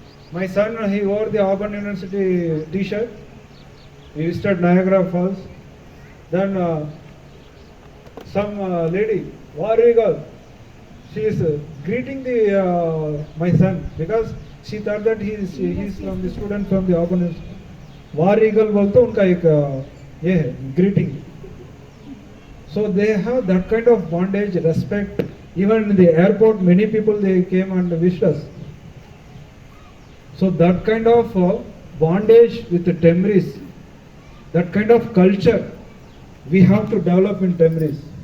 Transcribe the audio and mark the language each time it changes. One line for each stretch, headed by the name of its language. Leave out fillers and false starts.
English: My son, he wore the Auburn University T-shirt. He visited Niagara Falls. Then some lady, war eagle, she is greeting the my son because she thought that he is from the student from the Auburn University.
Hindi: War eagle बोलते उनका एक ये है greeting.
English: So they have that kind of bondage, respect. Even in the airport, many people they came and wished us. So that kind of bondage with the TMREIS, that kind of culture, we have to develop in TMREIS.